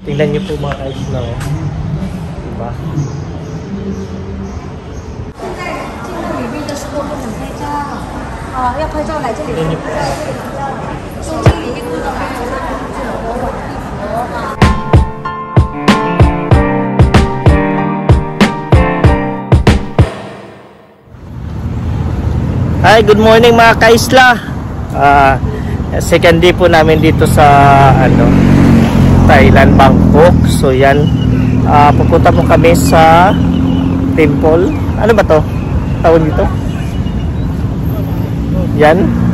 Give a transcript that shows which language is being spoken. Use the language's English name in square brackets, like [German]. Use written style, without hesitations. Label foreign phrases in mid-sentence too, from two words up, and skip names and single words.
[Filipino] Tingnan niyo po mga kaisla, oh. Diba? [Chinese] 要拍照来这里，在这里比较中心里面不能拍照，这种博物馆地图啊。 [English] Hi, good morning [Filipino] mga kaisla. [English] Second day [Filipino] po namin dito sa Thailand, Bangkok. So yan, pupunta po kami sa temple. Ano ba to? Tawag dito? Yan.